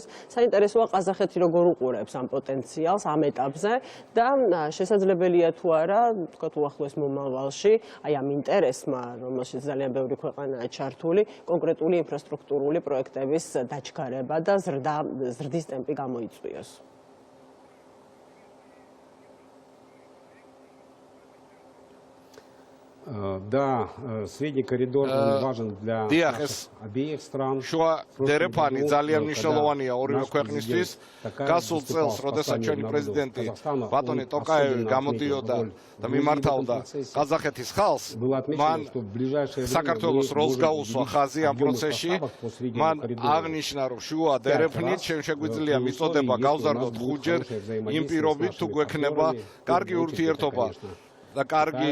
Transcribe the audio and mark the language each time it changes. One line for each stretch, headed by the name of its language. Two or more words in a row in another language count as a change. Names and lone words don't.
Georgian: საინტერესოა ყაზახეთი როგორ უყურებს ამ პოტენციალს ამ ეტაპზე და შესაძლებელია თუ არა, თქვათ უახლოეს მომავალში, აი ამ ინტერესმა, რომელშიც ძალიან ბევრი ქვეყანაა ჩართული, კონკრეტული ინფრასტრუქტურული პროექტების დაჩქარება და ზრდის ტემპი გამოიწვიოს.
Russian: Да, средний коридор важен для обеих стран.
Georgian: შუა დერეფანი ძალიან მნიშვნელოვანია ორივე ქვეყნისთვის. გასულ წელს, როდესაც ჩვენი პრეზიდენტი ბატონი ტოკაევი გამოდიოდა და მიმართავდა ყაზახეთის ხალხს, მან საქართველოს როლს გაუსვა ხაზი ამ პროცესში. მან აღნიშნა, რომ შუა დერეფნით ჩვენ შეგვიძლია მიწოდება გავზარდოთ 5-ჯერ იმ პირობით, თუ გვექნება კარგი ურთიერთობა და კარგი